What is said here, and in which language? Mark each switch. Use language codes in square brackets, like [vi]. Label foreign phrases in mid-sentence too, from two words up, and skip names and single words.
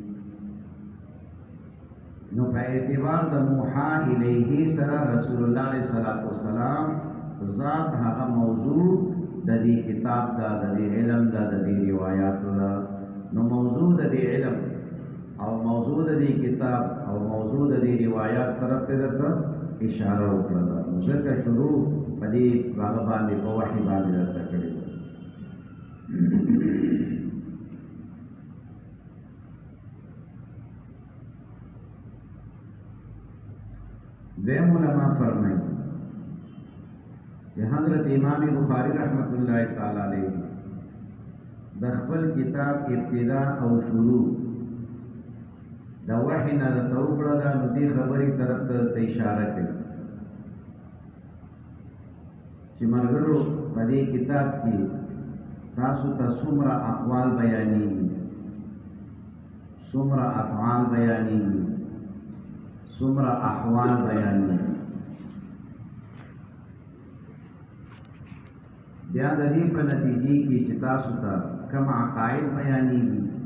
[ps] نو په اعتبار د موحى الیه سره رسول الله [ar] علیہ الصلوۃ والسلام [ps] ذات هغه موضوع د دې کتاب دا د دې علم دا د دې روایتو دا نو موضوع د دې علم او موضوع د دې کتاب او موضوع د دې روایت طرف ته درته اشاره وکړه ځکه شروع په دې باندې په وحی باندې درته کړی دویم [ur] علماء فرمائیں کہ [ps] حضرت امام بخاری [ar] رحمت اللہ تعالی علیہ [ps] د خپل کتاب ابتدا او شروع د وحی نه توکړه د دې خبرې طرف ته اشاره کوي چې مرګرو په دې کتاب کې تاسو ته څومره اقوال بیانېږي څومره افعال بیانېږي څومره احوال بیانېږي بیا د دې په نتیجې کې چې تاسو ته کوم عقاید بیانېږي